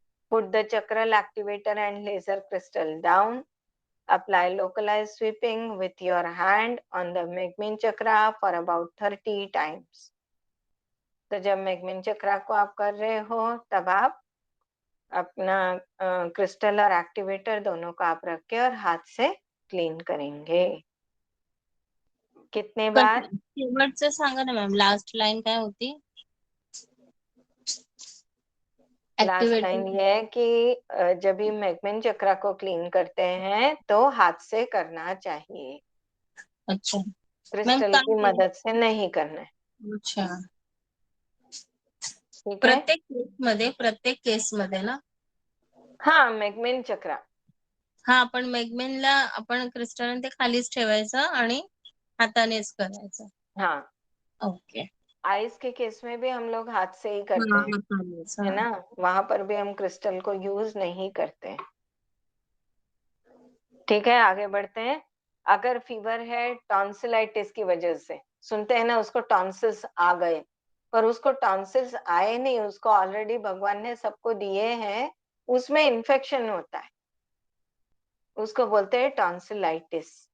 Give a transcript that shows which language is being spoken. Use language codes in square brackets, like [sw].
[en] Put the चक्रल activator and laser crystal down, apply localise sweeping with your hand on the मेगमेन chakra for about 30 times. [hi] तो जब मेगमेन चक्रा को आप कर रहे हो तब आप अपना क्रिस्टल और एक्टिवेटर दोनों को आप रख के और हाथ से क्लीन करेंगे। कितने बार? [mr] शेवटचं सांगा ना मॅम, लास्ट लाईन काय होती? [hi] लास्ट लाइन ये है कि जब भी मेगमेन चक्रा को क्लीन करते हैं तो हाथ से करना चाहिए, अच्छा मैम, क्रिस्टल की मदद से नहीं करना है। अच्छा, [mr] ठीक आहे. प्रत्येक केसमध्ये ना. हा, मेगमेन चक्रा. हा, पण मेगमेनला आपण क्रिस्टल ते खालीच ठेवायचं आणि हातानेच करायचं. [hi] हाँ, [en] Okay. [hi] आइस के केस में भी हम लोग हाथ से ही करते हैं, [mr] हातानेच. [hi] है [mr] हा. [hi] ना. वहां पर भी हम क्रिस्टल को यूज नहीं करते हैं. ठीक है, आगे बढ़ते हैं. अगर फीवर है टॉन्सिलाइटिस की वजह से, सुनते हैं ना उसको टॉन्सिल्स आ गए, पर उसको टॉन्सिल्स आए नहीं, उसको ऑलरेडी भगवान ने सबको दिए हैं, उसमें इन्फेक्शन होता है, उसको बोलते हैं टॉन्सिलाइटिस.